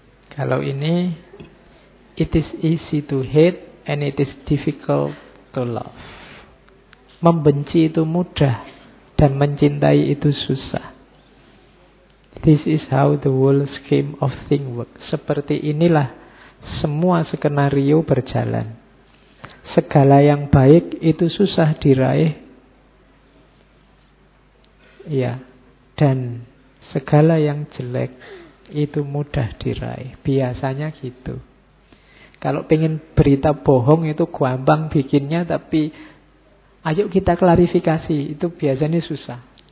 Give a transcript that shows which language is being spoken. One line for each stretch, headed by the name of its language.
Indonesian: Kalau ini,
English: it is easy to hate and it is difficult to love.
Indonesian: Membenci itu mudah dan mencintai itu susah.
English: This is how the world scheme of thing work.
Indonesian: Seperti inilah semua skenario berjalan. Segala yang baik itu susah diraih. Ya. Dan segala yang jelek itu mudah diraih. Biasanya gitu. Kalau pengen berita bohong itu gampang bikinnya, tapi ayo kita klarifikasi, itu biasanya susah.